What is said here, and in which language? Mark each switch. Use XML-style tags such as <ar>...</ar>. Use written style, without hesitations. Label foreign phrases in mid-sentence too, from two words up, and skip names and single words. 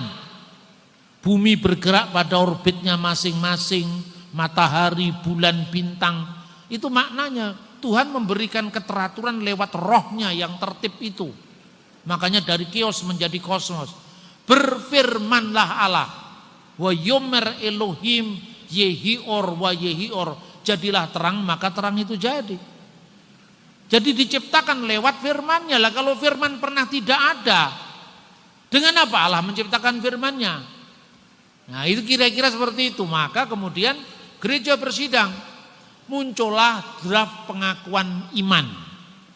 <id>Bumi bergerak pada orbitnya masing-masing, matahari, bulan, bintang. Itu maknanya Tuhan memberikan keteraturan lewat rohnya yang tertib itu. Makanya dari kios menjadi kosmos. Berfirmanlah Allah,</id> <he>ויאמר אלהים יהי אור ויהי אור,</he> <id>jadilah terang, maka terang itu jadi. Jadi diciptakan lewat firman-Nya. Lah kalau firman pernah tidak ada, dengan apa Allah menciptakan firman-Nya? Nah itu kira-kira seperti itu. Maka kemudian gereja bersidang, muncullah draft pengakuan iman.</id>